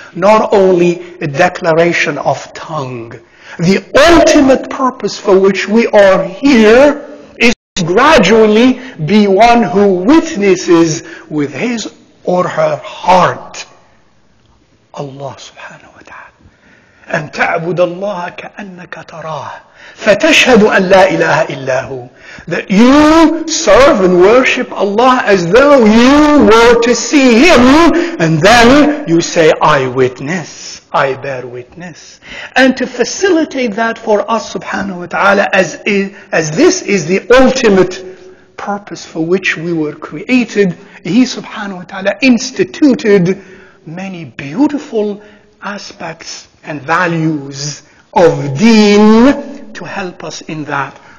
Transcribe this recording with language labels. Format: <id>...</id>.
<en>Not only a declaration of tongue. The ultimate purpose for which we are here is to gradually be one who witnesses with his or her heart Allah subhanahu wa ta'ala.</en> <ar>أن تعبد الله كأنك تراه فتشهد أن لا إله إلا هو.</ar> <en>That you serve and worship Allah as though you were to see Him, and then you say, I witness, I bear witness. And to facilitate that for us subhanahu wa ta'ala, as this is the ultimate purpose for which we were created, He subhanahu wa ta'ala instituted many beautiful aspects and values of deen to help us in that.</en>